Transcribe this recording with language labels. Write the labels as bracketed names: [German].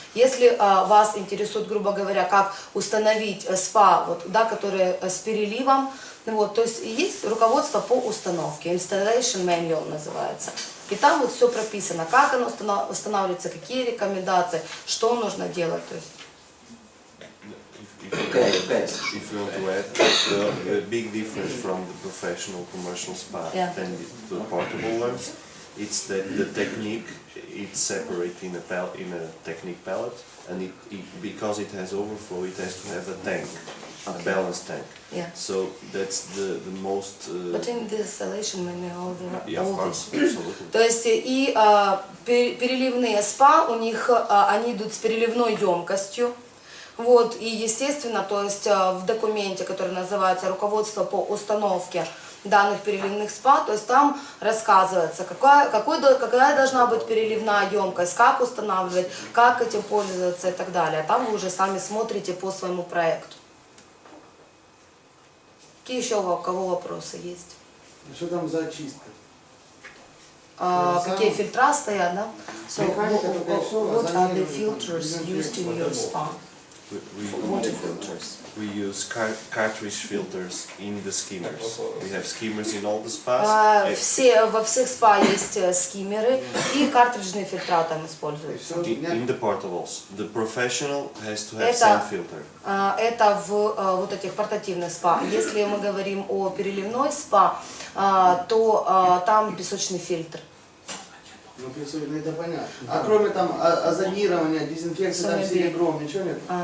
[Russian] Если вас интересует, грубо говоря, как установить спа, которые с переливом, то есть есть руководство по установке, [English] installation manual [Russian] называется. И там все прописано, как оно устанавливается, какие рекомендации, что нужно делать. То есть. [English] If you want to add, the big difference from the professional commercial spa and the portable ones, it's that the technique it's separate in a technique pallet, and because it has overflow, it has to have a tank, a balanced tank. Yeah. So that's the most. But in the installation manual, there are Of all course, these. absolutely. [Russian] То есть и переливные спа, у них они идут с переливной емкостью. И естественно, то есть в документе, который называется «Руководство по установке данных переливных спа», то есть там рассказывается, какая должна быть переливная емкость, как устанавливать, как этим пользоваться и так далее. Там вы уже сами смотрите по своему проекту. Какие еще у кого вопросы есть? Что там за очистка? Какие фильтра стоят, да? [English] So, what are the filters used in your spa? Water filters. We use cartridge filters in the skimmers. We have skimmers in all the spas. [Russian] Во всех спа есть скиммеры и картриджные фильтра там используются. [English] In the portables, the professional has to have sand filter. [Russian] Это в этих портативных спа. Если мы говорим о переливной спа, то там песочный фильтр. Ну, это понятно. А кроме там озонирования, дезинфекции, там серебром, ничего нет?